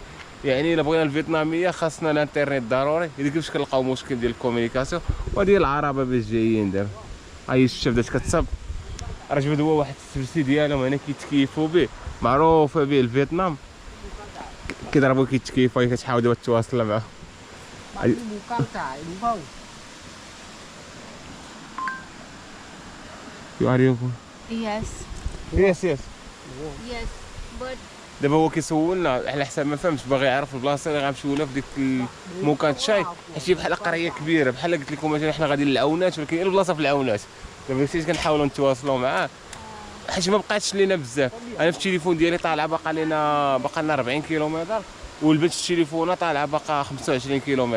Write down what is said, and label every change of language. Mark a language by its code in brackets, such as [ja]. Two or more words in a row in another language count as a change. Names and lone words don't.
[ar] يعني الا بغينا الفيتناميه خاصنا الانترنت ضروري، اذا كيفاش كنلقاو مشكل ديال الكومونيكاسيون. وديال العربه باش جايين دابا هاي الشتا بدات كتصب. راه جبدوا هو واحد السبسي ديالهم هنا كيتكيفوا به، معروفه به الفيتنام كيضربوا كيتكيفوا، كتحاول دابا تواصل معاه. [vi] Bạn đi Mù Căng Chải đúng không? [en] You are you? Yes. Yes. Yes. But [ar] دابا هو كيسولنا على حساب ما فهمتش، باغي يعرف البلاصه اللي غنمشيو لها في ديك موكان تشاي، حيت هي بحال قريه كبيره. بحال قلت لكم مثلا حنا غاديين للعونات، ولكن البلاصه في العونات. دابا كنت كنحاولوا نتواصلوا معاه حيت ما بقاتش لينا بزاف. انا في التليفون ديالي طالعه باقا لنا 40 كيلومتر، والبنت في التليفون طالعه باقا 25 كيلومتر.